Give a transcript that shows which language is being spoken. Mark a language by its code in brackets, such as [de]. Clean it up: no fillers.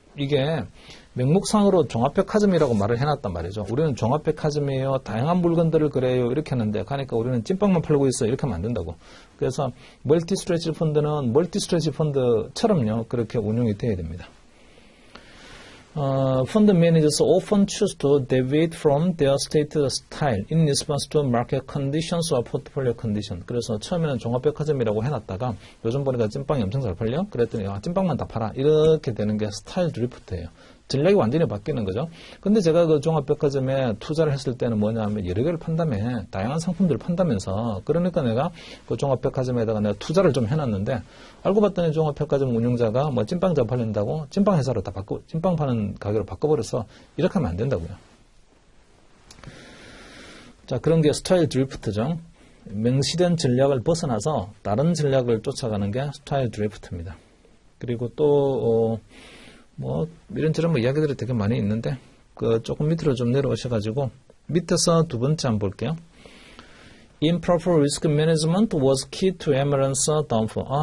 [ko] 이게 명목상으로 종합백화점이라고 말을 해놨단 말이죠. 우리는 종합백화점이에요. 다양한 물건들을 그래요. 이렇게 하는데, 그러니까 우리는 찐빵만 팔고 있어요. 이렇게 하면 안 된다고. 그래서 멀티스트레치 펀드는 멀티스트레치 펀드처럼요. 그렇게 운용이 돼야 됩니다. [en] Fund managers often choose to deviate from their stated style in response to market conditions or portfolio condition. [ko] 그래서 처음에는 종합백화점이라고 해놨다가 요즘 보니까 찐빵이 엄청 잘 팔려? 그랬더니 찐빵만 다 팔아. 이렇게 되는 게 스타일 드리프트예요. 전략이 완전히 바뀌는 거죠. 근데 제가 그 종합백화점에 투자를 했을 때는 뭐냐면 여러 개를 판다며, 다양한 상품들을 판다면서, 그러니까 내가 그 종합백화점에다가 내가 투자를 좀 해놨는데, 알고 봤더니 종합백화점 운영자가 찐빵 잡아낸다고 찐빵 회사로 다 찐빵 파는 가격으로 바꿔버려서 이렇게 하면 안 된다고요. 자, 그런 게 스타일 드리프트죠. 명시된 전략을 벗어나서 다른 전략을 쫓아가는 게 스타일 드리프트입니다. 그리고 또, 이런저런 이야기들이 되게 많이 있는데, 조금 밑으로 좀 내려오셔가지고, 밑에서 두 번째 한번 볼게요. [en] Improper risk management was key to Ameron's downfall.